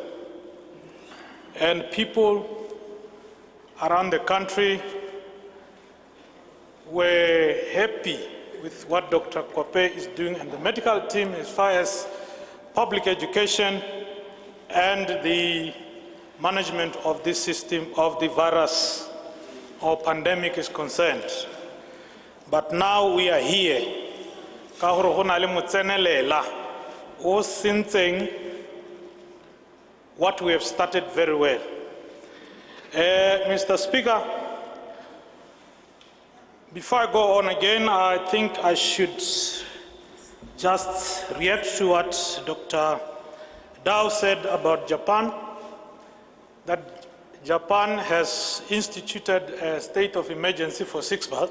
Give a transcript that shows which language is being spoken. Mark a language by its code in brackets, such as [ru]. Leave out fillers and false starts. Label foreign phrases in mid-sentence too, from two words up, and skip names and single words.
[en] And people around the country were happy with what Dr. Kope is doing and the medical team as far as public education, and the management of this system of the virus or pandemic is concerned. But now we are here. [st] Ka hore go na le motsenelela o sentseng [en] what we have started very well. Mr. Speaker, before I go on again, I think I should just react to what Dr. Dow said about Japan, that Japan has instituted a state of emergency for 6 months.